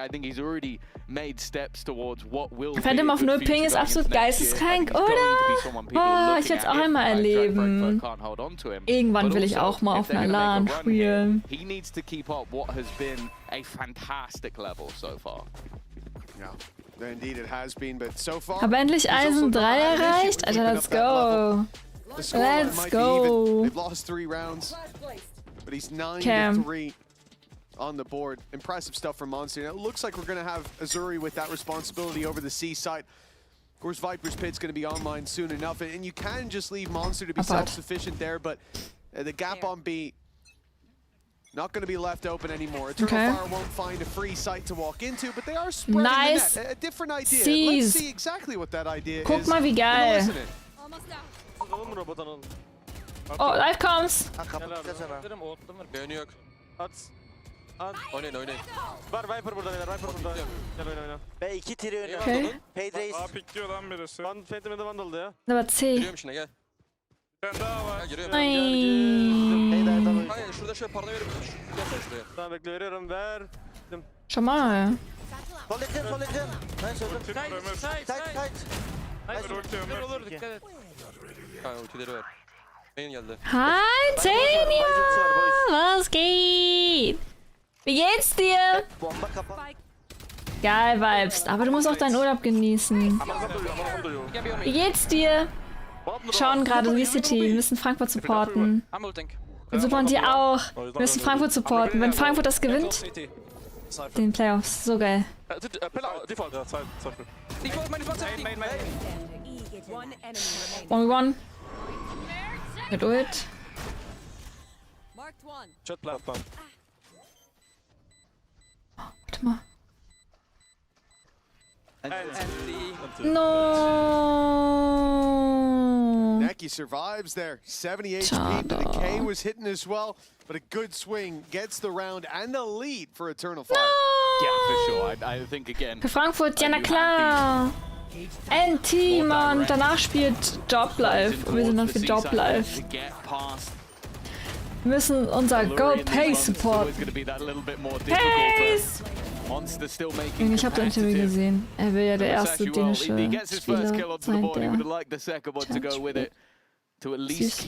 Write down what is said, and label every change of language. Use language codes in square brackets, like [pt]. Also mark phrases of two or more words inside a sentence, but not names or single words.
[de] Phantom auf 0 Ping ist absolut geisteskrank, oder? Oh, ich will es auch einmal erleben. Irgendwann will ich auch mal auf einer LAN spielen. [en] Indeed it has been, but so far, [de] Hab endlich Eisen 3 erreicht? Alter, [en] let's go. Let's go. They've lost 3 rounds, but he's 9-3 on the board. Impressive stuff from Monster. Now, it looks like we're going to have Azuri with that responsibility over the C side. Of course, Viper's Pit's going to be online soon enough, and you can just leave Monster to be self-sufficient there, but the gap on B not going to be left open anymore. Eternal Fire won't find a free site to walk into, but they are spreading the net. A different idea. Let's see exactly what that idea [de] Guck [en] is. [de] mal, wie geil. [en] Oh, live comes. [tr] Oynayın. Var Viper burada. Gel oyna. Ve 2 tiri önü. Okay. Paydreis. Pikliyor lan birisi. Phantom'da vandaldı ya. [de] Aber C. [tr] Giriyorum şuna gel. Bir tane daha var. Giriyorum. [de] Nein. [tr] Hayır şurada şöyle parla verip gelsene şuraya. Tamam bekle veriyorum ver. [de] Schau mal. [tr] Sol yakın. Ben söyledim. Tight. Olur dikkat et. Ha ultileri ver. Main geldi. [de] Hi, Tania! Was geht? Wie geht's dir? Bomba kapan. Geil, Vibes. Aber du musst auch deinen Urlaub genießen. Wie geht's dir? Wir schauen gerade VCT. Wir müssen Frankfurt supporten. Wir supporten die auch. Wir müssen Frankfurt supporten. Wenn Frankfurt das gewinnt, den Playoffs. So geil. 1v1. Mit Ult. Warte mal. [en] No. Neki survives there. 70 HP, but the K was hitting as well. But a good swing gets the round and the lead for Eternal Fire. Yeah, for sure. I think again. [de] Für Frankfurt, ja na klar. NT, Mann. Danach spielt Job Live. Und wir sind dann für Job Live. Wir müssen unser Go Pace supporten. Pace! Ich habe das Interview gesehen. Er will ja der erste dänische Spieler sein, der süß.